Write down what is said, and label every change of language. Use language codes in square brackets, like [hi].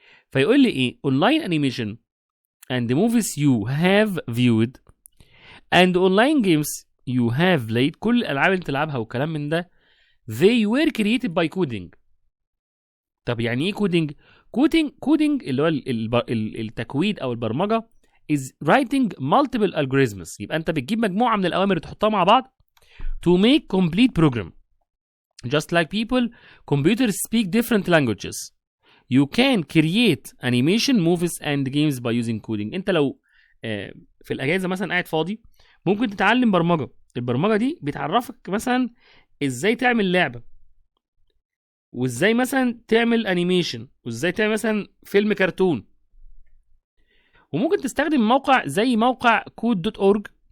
[ar] فيقول لي ايه؟ [en] online animation and movies you have viewed and online games you have played، [ar] كل الالعاب اللي تلعبها والكلام من ده [en] they were created by coding. [ar] طب يعني ايه coding؟ coding اللي هو التكويد او البرمجه [en] is writing multiple algorithms. [ar] يبقى انت بتجيب مجموعه من الاوامر وتحطها مع بعض [en] to make complete program. Just like people, computers speak different languages. You can create animation, movies and games by using coding. [ar] انت لو في الاجازه مثلا قاعد فاضي، ممكن تتعلم برمجه. البرمجه دي بتعرفك مثلا ازاي تعمل لعبه، وازاي مثلا تعمل انيميشن، وازاي تعمل مثلا فيلم كرتون. وممكن تستخدم موقع زي موقع code.org.